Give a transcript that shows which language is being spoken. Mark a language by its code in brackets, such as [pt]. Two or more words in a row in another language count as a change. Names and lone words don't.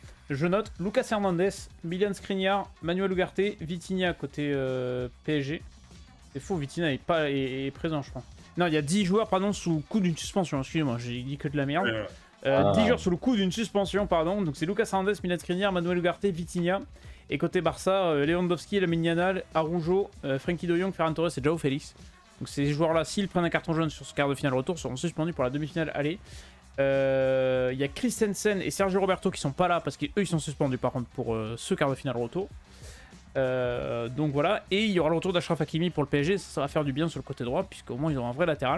[fr] Je note Lucas Hernandez, Milan Skriniar, Manuel Ugarte, Vitinha côté PSG. C'est faux, Vitinha est présent, je crois. Non, il y a 10 joueurs, pardon, sous coup d'une suspension. Excusez-moi, j'ai dit que de la merde. 10 joueurs sous le coup d'une suspension, pardon. Donc c'est Lucas Hernandez, Milan Skriniar, Manuel Ugarte, Vitinha. Et côté Barça, Lewandowski, Lamine Yamal, Araujo, Frenkie de Jong, Ferran Torres et João Félix. Donc ces joueurs-là, s'ils prennent un carton jaune sur ce quart de finale retour, seront suspendus pour la demi-finale aller. Il y a Christensen et Sergio Roberto qui sont pas là parce qu'eux ils sont suspendus par contre pour ce quart de finale retour. Donc voilà, et il y aura le retour d'Achraf Hakimi pour le PSG, ça va faire du bien sur le côté droit puisqu'au moins ils auront un vrai latéral.